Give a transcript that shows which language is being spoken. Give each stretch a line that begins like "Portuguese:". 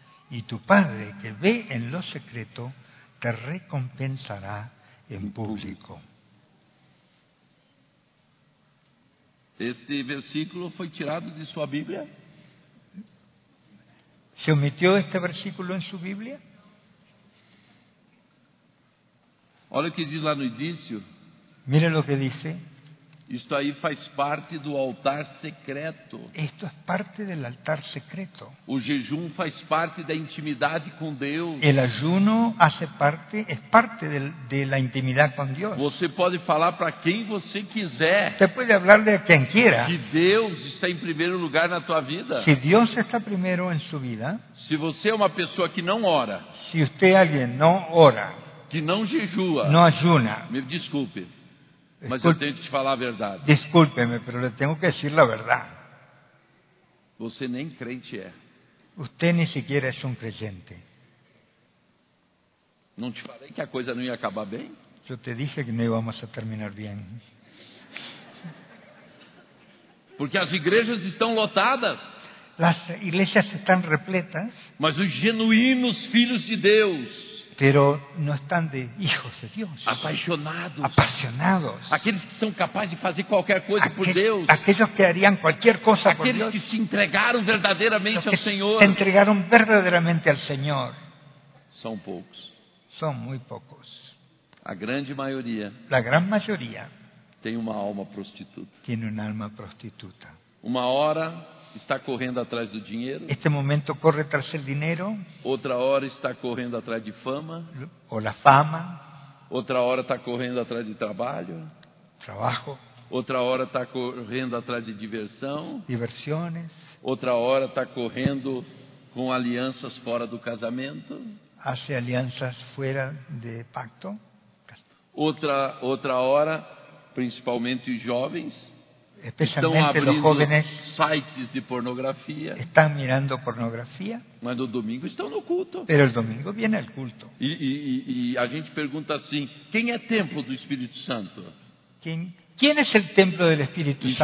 Spanish: Y tu Padre que ve en lo secreto, te recompensará en público. ¿Este versículo fue tirado de su Biblia? ¿Se omitió este versículo en su Biblia?
Portuguese: Olha que diz lá no início.
Spanish: Mire lo que dice.
Portuguese: Isto aí faz parte do altar secreto.
Spanish: Esto es parte del altar secreto.
Portuguese: O jejum faz parte da intimidade com Deus.
Spanish: El ayuno hace parte, es parte de la intimidad con Dios.
Portuguese: Você pode falar para quem você quiser.
Spanish: Te puede hablar de quien quiera.
Portuguese: Que Deus está em primeiro lugar na tua vida.
Spanish: Si Dios está primero en su vida.
Portuguese: Se você é uma pessoa que não ora.
Spanish: Si usted alguien no ora.
Portuguese: Que não jejua.
Spanish: No ayuna.
Portuguese: Me desculpe. Mas eu tenho que te falar a verdade.
Spanish: Discúlpeme, pero le tengo que decir la verdad.
Portuguese: Você nem crente é.
Spanish: Usted ni siquiera es un creyente.
Portuguese: Não te falei que a coisa não ia acabar bem?
Spanish: Yo te dije que no íbamos a terminar bien.
Portuguese: Porque as igrejas estão lotadas.
Spanish: Las iglesias están repletas.
Portuguese: Mas os genuínos filhos de Deus.
Spanish: Pero no están de hijos de Dios. Apasionados. Apasionados. Aquellos que son capaces de hacer cualquier cosa por Dios. Aquellos que harían cualquier cosa por Dios. Aquellos que se entregaron verdaderamente al Señor. Se entregaron verdaderamente al Señor. Son pocos. Son muy pocos. La grande mayoría. La gran mayoría. Tiene una alma prostituta. Tiene un alma prostituta. Una hora.
Portuguese: Está correndo atrás do dinheiro.
Spanish: Este momento corre tras el dinero.
Portuguese: Outra hora está correndo atrás de fama.
Spanish: O la fama.
Portuguese: Outra hora está correndo atrás de trabalho.
Spanish: Trabajo.
Portuguese: Outra hora está correndo atrás de diversão.
Spanish: Diversiones.
Portuguese: Outra hora está correndo com alianças fora do casamento.
Spanish: Hace alianzas fuera de pacto.
Portuguese: Outra hora, principalmente os jovens.
Spanish: Especialmente los jóvenes sites de pornografía, están mirando pornografía, pero el domingo están en el culto. Pero el domingo viene el culto. Y a gente pregunta así: ¿quién es el templo del Espíritu Santo? ¿Quién es el templo del Espíritu Santo?